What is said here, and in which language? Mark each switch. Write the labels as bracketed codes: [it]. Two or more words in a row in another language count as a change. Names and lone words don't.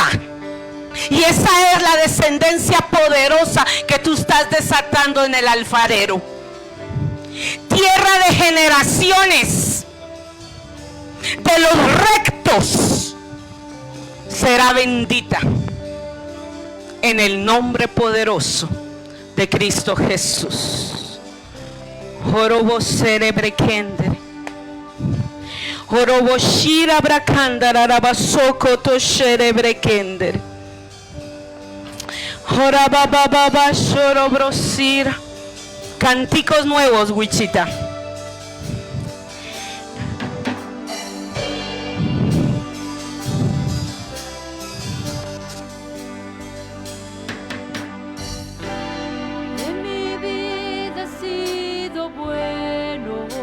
[es] Y esa es la descendencia poderosa que tú estás desatando en el alfarero. Tierra de generaciones de los rectos será bendita en el nombre poderoso de Cristo Jesús. Jorobo cerebrekender. Jorobo shira brakandara rabasoko to cerebrekender. Jorabababa shorobrosira. Cánticos nuevos, Wichita. En mi vida ha sido bueno.